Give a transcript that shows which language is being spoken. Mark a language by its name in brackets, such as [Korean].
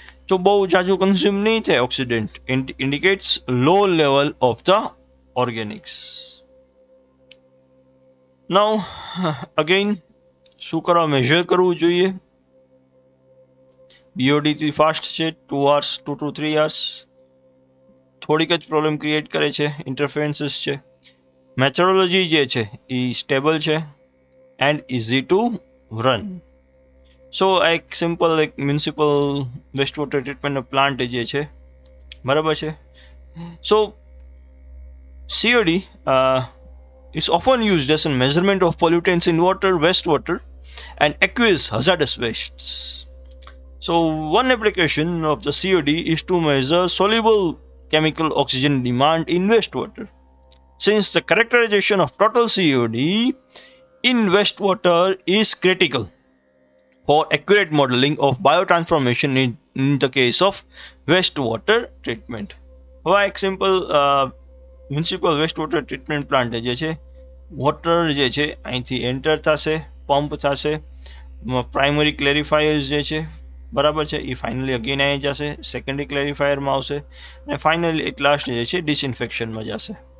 [Gujarati] So બહુ જાજુ consume નહીં થાય oxidant, [English] indicates low level of the organics. Now again [Gujarati] શું કરવા મેજર કરવું જોઈએ? BOD થી ફાસ્ટ છે, [English] 2 hours 2 to 3 hours. [Gujarati] થોડીક જ પ્રોબ્લેમ ક્રિએટ કરે છે, ઇન્ટરફરન્સીસ છે. મેથોડોલોજી જે છે એ સ્ટેબલ છે એન્ડ ઇઝી ટુ રન. સો એક સિમ્પલ એક મ્યુનિસિપલ વેસ્ટ વોટર ટ્રીટમેન્ટનો પ્લાન્ટ જે છે, બરાબર છે. [English] So COD is often used as a measurement of pollutants in water, wastewater and aqueous hazardous wastes. So one application of the COD is to measure soluble chemical oxygen demand in wastewater. Since the characterization of total COD in wastewater is critical for accurate modeling of biotransformation in the case of wastewater treatment. [Gujarati] હવે એક simple municipal waste water treatment plant જે છે, water જે છે અહીંથી enter થશે, pump થશે, primary ક્લેરિફાયર્સ જે છે, બરાબર છે, એ ફાઇનલી અગેન આવી જશે, સેકન્ડરી ક્લેરિફાયરમાં આવશે અને ફાઇનલી એક લાસ્ટ જે છે ડિસઇન્ફેક્શનમાં જશે.